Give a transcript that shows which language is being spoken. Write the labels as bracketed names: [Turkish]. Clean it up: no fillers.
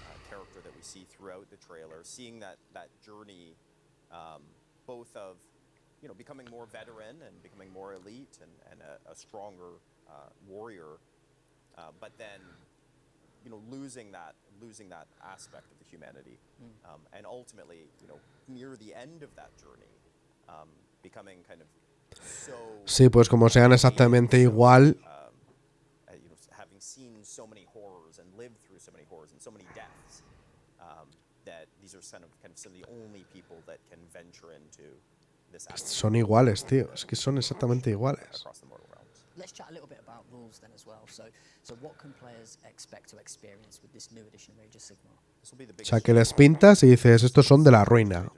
[English] Character that we see throughout the trailer, seeing that journey, both of, becoming more veteran and becoming more elite and a stronger warrior, but then, losing that aspect of the humanity, and ultimately, near the end of that journey, becoming kind of so. [Spanish] Sí, pues como sean exactamente igual. [English] Having seen so many horrors and lived through so many horrors and so many deaths, that these are kind of some of the only people that can venture into this. [Spanish] Son iguales, tío. Es que son exactamente iguales. [English] Let's chat a little bit about rules then as well. So what can players expect to experience with this new edition of Age of Sigmar? [Spanish] O sea, que les pintas y dices, estos son de la ruina.